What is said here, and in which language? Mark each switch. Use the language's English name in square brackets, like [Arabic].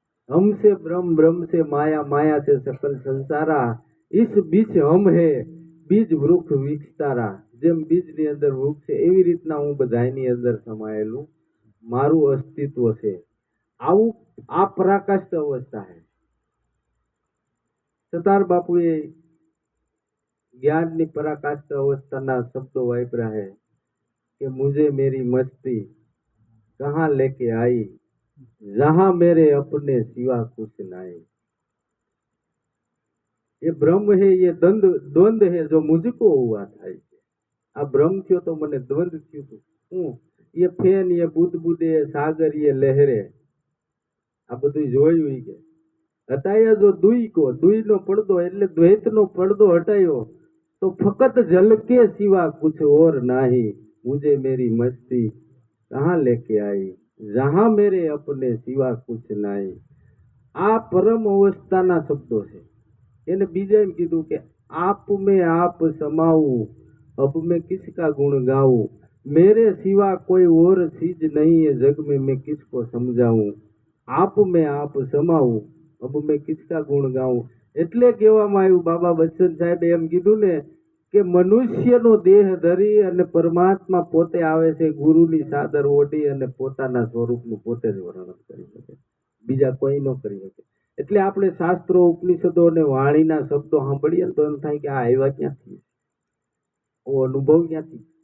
[Hindi] हम से ब्रह्म, ब्रह्म से माया, माया से सकल संसारा, इस बीच हम है बीज वृक्ष विकसतारा. [Gujarati] જેમ બીજની અંદર વૃક્ષ છે એવી રીતના હું બધાની અંદર સમાયેલું મારું અસ્તિત્વ છે. આવું આ પરાકાષ્ઠ અવસ્થા છે. સતાર બાપુએ જ્ઞાનની પરાકાષ્ઠ અવસ્થાના શબ્દો વાપર્યા [Hindi] है कि मुझे मेरी मस्ती कहाँ लेके आई, जहां मेरे अपने सिवा कुछ नहीं. ये ब्रह्म है, ये द्वंद्व है जो मुझको हुआ था. [Gujarati] આ બ્રહ્મ થયો તો મને દ્વંદ થયું હતું. હું એ ફેન, એ બુદબુદે, સાગર, એ લહેરે, આ બધું જોયું કે [Hindi] હટાયા જો દુઈ કો, [Gujarati] દુઈનો પડદો એટલે દ્વૈતનો પડદો હટાયો તો [Hindi] ફકત જલ કે સિવા કુછ ઓર નહીં. મુझे मेरी मस्ती कहाँ लेके आई, जहां मेरे अपने सिवा कुछ नहीं. [Gujarati] આ પરમ અવસ્થાના શબ્દો છે. એને બીજા એમ કીધું કે [Hindi] आप में आप समाऊं, अब मैं किसका गुण गाऊं, मेरे सिवा कोई और चीज नहीं है जग में, मैं किसको समझाऊं. आप में आप समाऊं, अब मैं किसका गुण गाऊं. [Gujarati] એટલે કહેવામાં આવ્યું, બાબા બચ્ચન સાહેબે એમ કીધું ને કે મનુષ્યનો દેહ ધરી અને પરમાત્મા પોતે આવે છે ગુરુની સાદર ઓઢી અને પોતાના સ્વરૂપનું પોતે જ વર્ણન કરી શકે, બીજા કોઈ ન કરી શકે. એટલે આપણે શાસ્ત્રો, ઉપનિષદો અને વાણીના શબ્દો સાંભળીએ તો એમ થાય કે આ આવ્યા ક્યાંથી, અનુભવ ક્યાંથી.